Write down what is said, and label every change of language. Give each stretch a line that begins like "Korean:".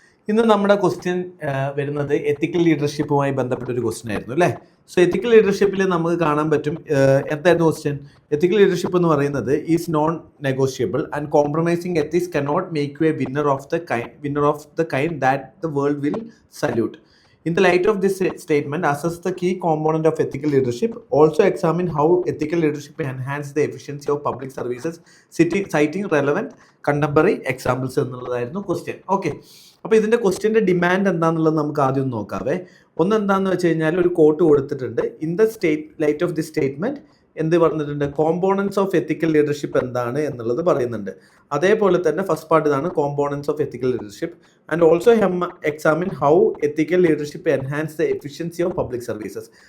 Malayalam: ഇന്ന് നമ്മുടെ ക്വസ്റ്റ്യൻ വരുന്നത് എത്തിക്കൽ ലീഡർഷിപ്പുമായി ബന്ധപ്പെട്ട ഒരു ക്വസ്റ്റ്യൻ ആയിരുന്നു അല്ലേ. സോ എത്തിക്കൽ ലീഡർഷിപ്പിൽ നമുക്ക് കാണാൻ പറ്റും എന്തായിരുന്നു ക്വസ്റ്റ്യൻ.
English: ethical leadership
Malayalam: എന്ന് പറയുന്നത്
English: Is non negotiable and compromising ethics cannot make you a winner of the kind that the world will salute. In the light of this statement, assess the key component of ethical leadership. Also examine how ethical leadership enhances the efficiency of public services, citing relevant contemporary examples
Malayalam: എന്നുള്ളതായിരുന്നു question. Okay, അപ്പോൾ ഇതിൻ്റെ ക്വസ്റ്റ്യൻ്റെ demand എന്താണെന്നുള്ളത് നമുക്ക് ആദ്യം നോക്കാവേ. ഒന്ന് എന്താണെന്ന് വെച്ച് കഴിഞ്ഞാൽ ഒരു കോട്ട് കൊടുത്തിട്ടുണ്ട്.
English: in the light of the statement
Malayalam: എന്ത് പറഞ്ഞിട്ടുണ്ട്, കോമ്പോണൻസ് ഓഫ് എത്തിക്കൽ ലീഡർഷിപ്പ് എന്താണ് എന്നുള്ളത് പറയുന്നുണ്ട്. അതേപോലെ തന്നെ ഫസ്റ്റ് പാർട്ട് ഇതാണ്,
English: Components of ethical leadership and also examine how ethical leadership enhance the efficiency of public services.